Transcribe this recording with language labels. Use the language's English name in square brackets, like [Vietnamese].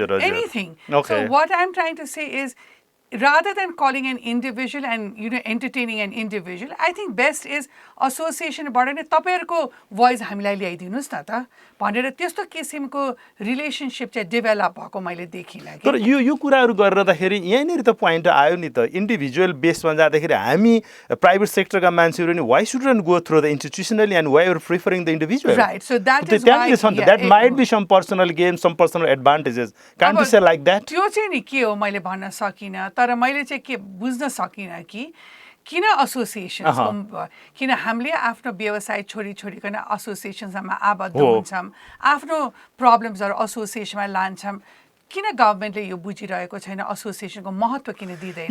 [English] anything so what I am trying to say is rather than calling an individual and entertaining an individual, I think best is association [Nepali] बाट नै तपाईहरुको voice हामीलाई ल्याइदिनुस् न त भनेर त्यस्तो किसिमको रिलेशनशिप चाहिँ डेभलप भएको मैले देखिला तर यो कुराहरु गरिरदाखेरि यहीँनेरि त प्वाइन्ट आयो नि त इन्डिभिजुअल बेसमा जाँदाखेरि हामी प्राइभेट सेक्टरका मान्छेहरु नि [English] why shouldn't go through the institutionally and why are preferring the individual right so that is why that might be some personal gain some personal advantages can't you say like that [Nepali] त्यो चाहिँ नि के हो मैले भन्न सकिन तर मैले चाहिँ के बुझ्न सकिन कि किन एसोसिएसन किन हामीले आफ्नो व्यवसाय छोडिकन एसोसिएसनमा आबद्ध हुन्छौं आफ्नो प्रब्लम्सहरु एसोसिएसनमा लान्छौं किन गभर्नमेन्टले यो बुझिरहेको छैन एसोसिएसनको महत्त्व किन दिदैन